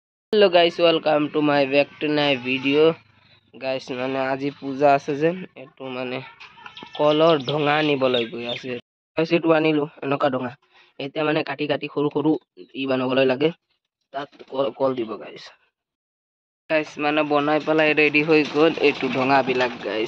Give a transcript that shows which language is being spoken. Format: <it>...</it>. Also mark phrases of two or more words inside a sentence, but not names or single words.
<en>Hello guys, welcome to my back to nai video guys.</en> <as>माने আজি পূজা আছে যে এটো মানে কলৰ ঢঙা নিবলৈ গৈ আছে গাইস। এটো আনিলো এনেকা ঢঙা এতিয়া মানে কাটি কাটি সৰু সৰু ই বনাবলৈ লাগে। তাত কল দিব গাইস। গাইস মানে বনাই পেলাই ৰেডি হৈ গল এটো ঢঙা বিলাক গাইস।</as>